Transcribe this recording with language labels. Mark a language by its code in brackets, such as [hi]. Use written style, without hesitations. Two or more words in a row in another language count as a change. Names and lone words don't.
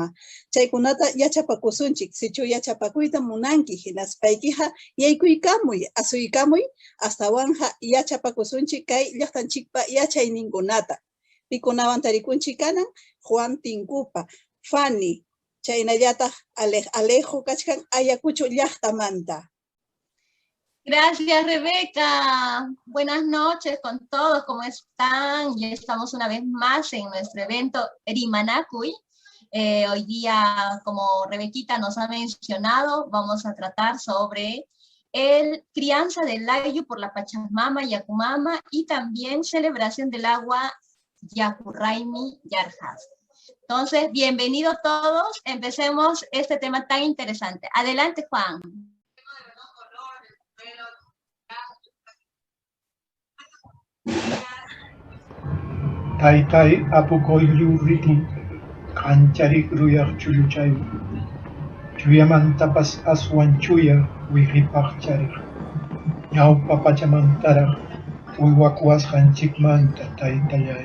[qu] Chaykunata yachapakusunchik, sichu yachapakuyta munanki, hinaspaykiqa yaykuykamuy, asuykamuy, astawanja yachapakusunchik kay llaqtanchikpa yachayninkunata. Pikunawan tarikunchik kanan Juan Tinkupa, Fanny, chaynallataq Alejo kachkan Ayacucho llaqtamanta. [es] Gracias, Rebeca. Buenas noches con todos, ¿cómo están? Ya estamos una vez más en nuestro evento Rimanakuy. Hoy día, como Rebequita nos ha mencionado, vamos a tratar sobre el crianza del ayllu por la Pachamama, Yakumama, y también celebración del agua Yakurraymi Yarjas. Entonces, bienvenidos todos. Empecemos este tema tan interesante. Adelante, Juan. [qu] Taytay apukoyllu riti, kancharik ruyaq chulluchay, chuyamantapas aswan chuya wihipaq charik, ñawpa pachamantaraq uywakuwasqanchikmanta taytallay.